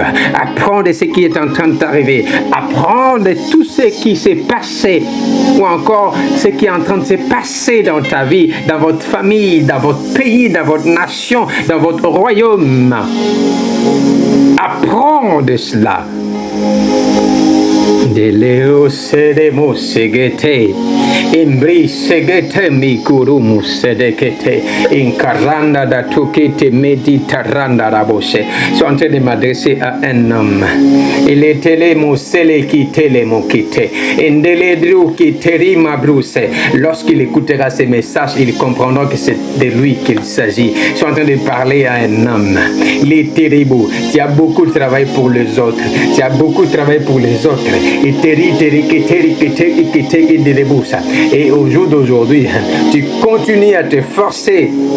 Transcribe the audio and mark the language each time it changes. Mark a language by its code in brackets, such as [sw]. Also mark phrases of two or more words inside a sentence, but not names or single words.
[fr] Apprends de ce qui est en train de t'arriver. Apprends de tout ce qui s'est passé ou encore ce qui est en train de se passer dans ta vie, dans votre famille, dans votre pays, dans votre nation, dans votre royaume. Apprends de cela. De leo sedemo segete, imbri segete mikurumu sedekete, incaranda da tukete meditaranda rabose. Je suis en train de m'adresser à un homme. Il est telemo seleki telemo kite, indeledru kiteri mabruse. Lorsqu'il écoutera ces messages, il comprendra que c'est de lui qu'il s'agit. Je suis en train de parler à un homme. Il est terrible. Tu as beaucoup de travail pour les autres. Tu as beaucoup de travail pour les autres. Et au jour d'aujourd'hui, tu continues à te forcer.